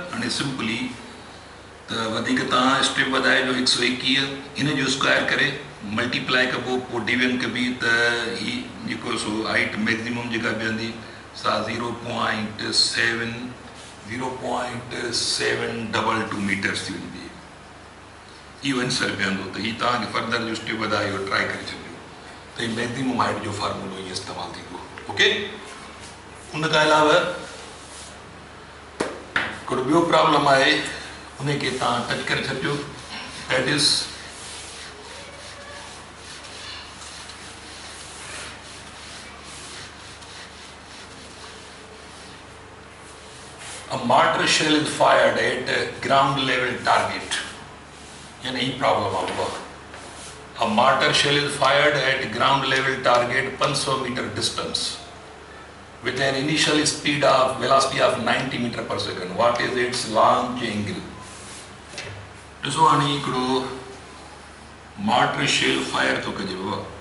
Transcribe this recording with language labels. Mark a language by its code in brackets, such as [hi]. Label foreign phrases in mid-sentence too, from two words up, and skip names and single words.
[sd] हाणे सिंपली त वधीक तव्हां स्टेप वधाए जो 121 इन जो स्क्वायर करे मल्टीप्लाई कबो, पोइ डिवीजन कबी, त ही जेको सो [en] height maximum [sd] जेका बीहंदी सा 0.722 मीटर्स थी वेंदी। इहो आंसर बीहंदो। त ही तव्हांखे फर्दर जो स्टेप वधाए इहो ट्राई करे छॾियो त ही [en] maximum height [sd] जो फार्मूलो ईअं इस्तेमालु थींदो, ओके। उन खां अलावा हिकिड़ो ॿियो प्रॉब्लम आहे, उनखे तव्हां टच करे छॾिजो, [en] That is a mortar shell is fired at ground level target, [sd] यानी ही प्रॉब्लम आपको। [en] A mortar shell is fired at ground level target 500 meter distance with an initial speed of velocity of 90 meter per second. What is its launch angle? [sd] ॾिसो हाणे हिकिड़ो [en] mortar shell fire [sd] थो कजे बाबा।